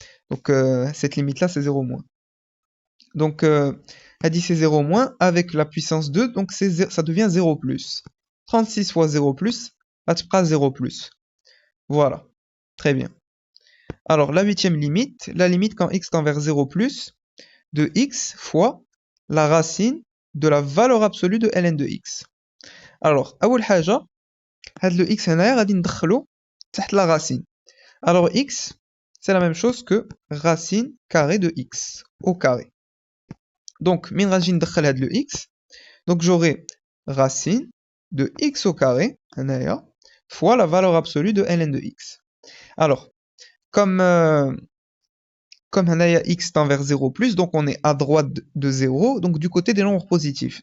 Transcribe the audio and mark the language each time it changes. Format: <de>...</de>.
<fr>Donc cette limite là c'est 0 moins. Donc هذه c'est 0 moins avec la puissance 2, donc ça devient 0 plus. 36 fois 0 plus,</fr> <ar>غتبقى</ar> <fr>0 plus. Voilà, très bien. Alors, la huitième limite, la limite quand x tend vers 0 plus, de x fois la racine de la valeur absolue de ln de x.</fr> <ar>Alors, أول حاجة, هاد le x هنايا غادي ندخلو تحت la racine.</ar> <fr>Alors, x, c'est la même chose que racine carrée de x au carré. Donc,</fr> <ar>من غادي ندخل هاد</ar> <fr>le x, donc j'aurai racine de x au carré, هنايا, fois la valeur absolue de ln de x. Alors, comme هنايا x tend vers 0 plus, donc on est à droite de 0, donc du côté des nombres positifs.</fr>